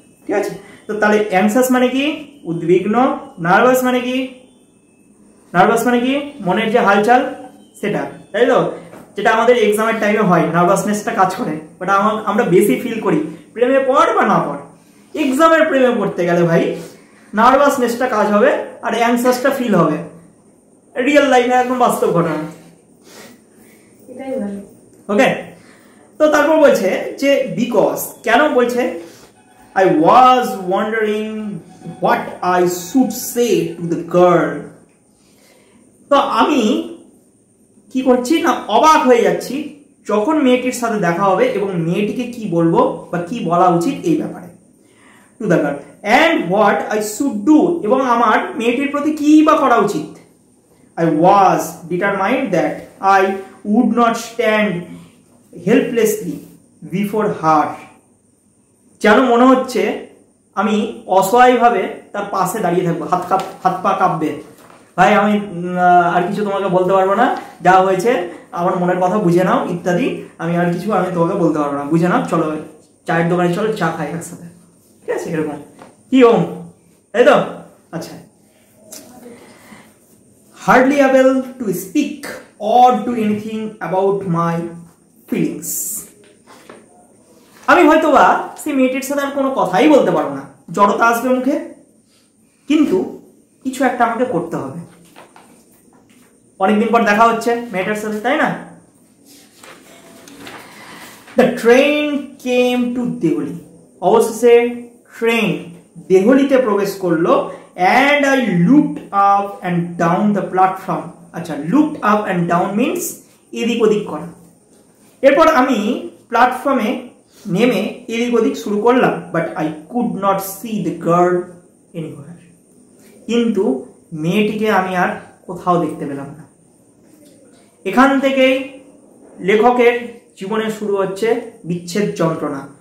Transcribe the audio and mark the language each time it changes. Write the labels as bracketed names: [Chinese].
[Bangla] ঠিক আছে, তো তাহলে অ্যাংসাস মানে কি উদ্বিগ্ন, নার্ভাস মানে কি মনের যে হালচাল সেটা, তাই তো যেটা আমাদের এক্সামের টাইমে হয় নার্ভাসনেসটা কাজ করে ওটা আমরা বেশি ফিল করি প্রেমে পড় বা না পড়। এক্সামের প্রেমে পড়তে গেলে ভাই নার্ভাসনেসটা কাজ হবে আর অ্যাংসাসটা ফিল হবে, রিয়েল লাইফে একদম বাস্তব ঘটনা। এটাই ভালো। [English] okay, [Bangla] তো তারপর বলছে যে [English] because [Bangla] কেন বলছে [English] I was wondering what I should say to the girl. [Bangla] তো আমি কি করছি না অবাক হয়ে যাচ্ছি যখন মেয়েটির সাথে দেখা হবে এবং মেয়েটিকে কি বলবো বা কি বলা উচিত এই ব্যাপারে। [English] to the girl and what I should do, [Bangla] এবং আমার মেয়েটির প্রতি কি বা করা উচিত। [English] I was determined that I would not stand helplessly before her. [Bangla] যেন মনে হচ্ছে আমি অসহায়ভাবে তার পাশে দাঁড়িয়ে থাকবো, হাত পা কাঁপবে। ভাই আমি আর কিছু তোমাকে বলতে পারবো না, যা হয়েছে আমার মনের কথা বুঝে নাও ইত্যাদি, আমি আর কিছু আমি তোমাকে বলতে পারবো না, বুঝে নাও, চলো চায়ের দোকানে চলো চা খাই একসাথে। ঠিক আছে, এরকম কি ওম, তাই তো? [English] আচ্ছা, hardly able to speak or do anything about my feelings. [Bangla] আমি হয়তোবা সেই মেয়েটির সাথে আর কোনো কথাই বলতে পারবো না, জড়তা আসবে মুখে, কিন্তু কিছু একটা আমাকে করতে হবে। অনেকদিন পর দেখা হচ্ছে মেয়েটার সাথে, তাই না? [English] The train came to Delhi, [Bangla] অবশেষে ট্রেন দেহলিতে প্রবেশ করলো [English] and I looked up and down the platform. আচ্ছা, looked up and down means [Bangla] এদিক ওদিক করা। এরপর আমি প্ল্যাটফর্মে নেমে এদিক ওদিক শুরু করলাম, [English] but I could not see the girl anywhere, [Bangla] কিন্তু মেয়েটিকে আমি আর কোথাও দেখতে পেলাম না। এখান থেকেই লেখকের জীবনে শুরু হচ্ছে বিচ্ছেদ যন্ত্রণা।